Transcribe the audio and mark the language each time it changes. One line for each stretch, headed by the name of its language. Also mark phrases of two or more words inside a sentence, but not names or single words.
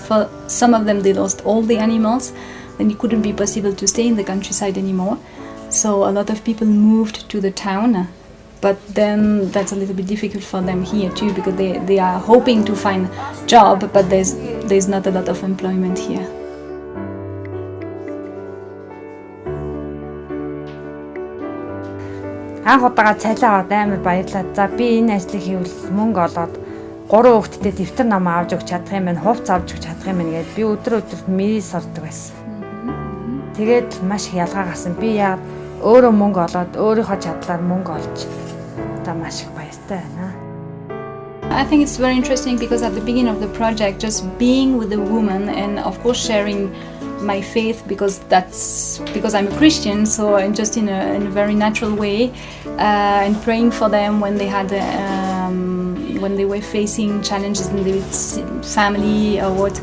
English: For some of them they lost all the animals, and it couldn't be possible to stay in the countryside anymore. So a lot of people moved to the town. But then that's a little bit difficult for them here too, because they are hoping to find a job, but there's not a lot of employment here.
Mongolian: Анх удаага цайлаа аваад амар баярлаад. За би энэ ажлыг хийвэл мөнгө олоод 3 хүүхэдтэй дэвтэр ном авч өгч чадах юм байна, хувцас авч өгч чадах юм байна гэдээ би өдөр мэрис ордог байсан. Тэгээд маш их ялгаа гарсан. Би яг өөрөө мөнгө олоод өөрийнхөө чадлаар мөнгө олж маш их баяртай байна.
English: I think it's very interesting because at the beginning of the project, just being with the woman and of course sharing my faith because I'm a Christian, so I'm just in a very natural way, and praying for them when they had when they were facing challenges in their family or what.